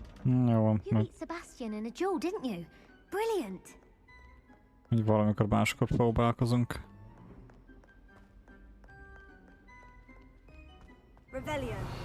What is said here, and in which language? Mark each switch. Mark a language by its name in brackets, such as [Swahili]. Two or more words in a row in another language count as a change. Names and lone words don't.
[Hungarian] Jó van, [English] You beat Sebastian in a duel, didn't you? Brilliant. [Hungarian] így valamikor máskor próbálkozunk. Revelio.